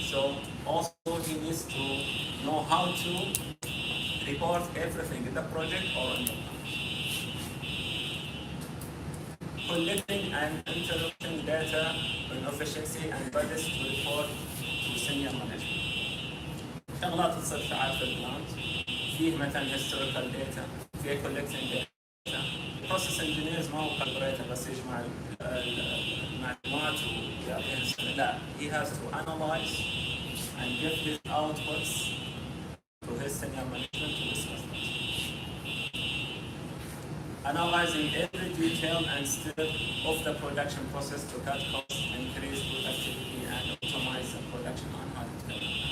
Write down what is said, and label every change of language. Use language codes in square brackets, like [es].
[en] So also he needs to know how to report everything in the project or in the plant. Collecting and interpreting data on efficiency and budgets to report to senior management. [ar] شغلات تصير ساعات في البلانت، فيه مثلا [en] historical data، [ar] فيه [en] collecting data. Process engineers [ar] ما هو calculator بس يجمع المعلومات ويعطيها السنة. لا، [en] he has to analyze and give his outputs to his senior management to discuss that. Analyzing every detail and step of the production process to cut costs, increase productivity, and optimize the production on how to do it.